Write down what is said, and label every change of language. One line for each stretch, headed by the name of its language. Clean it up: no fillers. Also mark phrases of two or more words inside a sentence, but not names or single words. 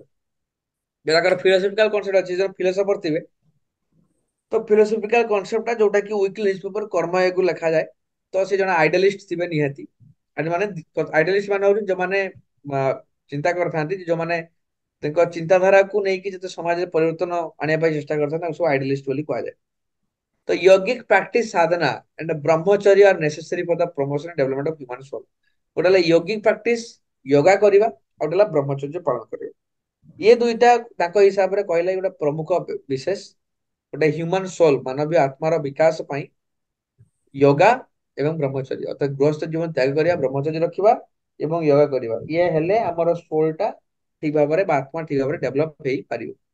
Odia: ତାଙ୍କର
English: philosophical concept
Odia: ଅଛି, ଯୋଉ ଫିଲୋସଫର ଥିବେ, ତ
English: philosophical concept
Odia: ଯୋଉଟା କି
English: weekly newspaper
Odia: କର୍ମୟକୁ ଲେଖାଯାଏ, ତ ସେ ଜଣେ ଆଇଡିଆଲିଷ୍ଟ ଥିବେ ନିହାତି। ଆଇଡିଆଲିଷ୍ଟ ମାନେ ହଉଛନ୍ତି ଯୋଉମାନେ ଚିନ୍ତା କରିଥାନ୍ତି, ଯୋଉମାନେ ତାଙ୍କ ଚିନ୍ତାଧାରାକୁ ନେଇକି ଯେତେ ସମାଜରେ ପରିବର୍ତ୍ତନ ଆଣିବା ପାଇଁ ଚେଷ୍ଟା କରିଥାନ୍ତି, ତାଙ୍କୁ ସବୁ ଆଇଡିଆଲିଷ୍ଟ ବୋଲି କୁହାଯାଏ।
English: ତ yogic practice sadhana and brahmacharya are necessary for the promotion and development of human soul।
Odia: ଗୋଟେ ହେଲା
English: yogic practice,
Odia: yoga କରିବା, ଆଉ ଗୋଟେ ହେଲା ବ୍ରହ୍ମଚର୍ଯ୍ୟ ପାଳନ କରିବା। ଇଏ ଦୁଇଟା ତାଙ୍କ ହିସାବରେ କହିଲେ ଗୋଟେ ପ୍ରମୁଖ ବିଶେଷ, ଗୋଟେ
English: human soul,
Odia: ମାନବୀୟ ଆତ୍ମାର ବିକାଶ ପାଇଁ yoga ଏବଂ ବ୍ରହ୍ମଚର୍ଯ୍ୟ, ଅର୍ଥାତ ଗୃହସ୍ଥ ଜୀବନ ତ୍ୟାଗ କରିବା, ବ୍ରହ୍ମଚର୍ଯ୍ୟ ରଖିବା ଏବଂ yoga କରିବା। ଇଏ ହେଲେ ଆମର ସୋଲ ଟା ଠିକ ଭାବରେ ବା ଆତ୍ମା ଠିକ ଭାବରେ ଡେଭଲପ ହେଇପାରିବ।